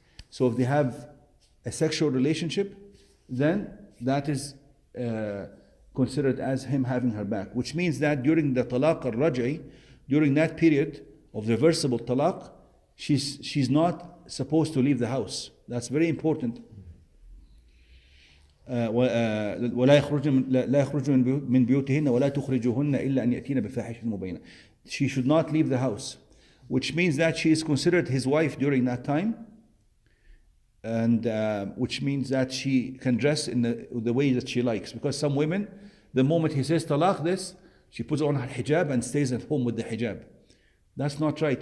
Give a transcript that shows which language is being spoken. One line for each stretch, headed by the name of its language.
English: So if they have a sexual relationship, then that is considered as him having her back, which means that during the talaq al-raj'i, during that period of reversible talaq, she's not supposed to leave the house. That's very important.
Arabic: ولا يخرجن من بيوتهن ولا تخرجوهن إلا أن يأتين بفاحشة مبينة.
English: She should not leave the house, which means that she is considered his wife during that time, and which means that she can dress in the way that she likes. Because some women, the moment he says talaq this, she puts on her hijab and stays at home with the hijab. That's not right.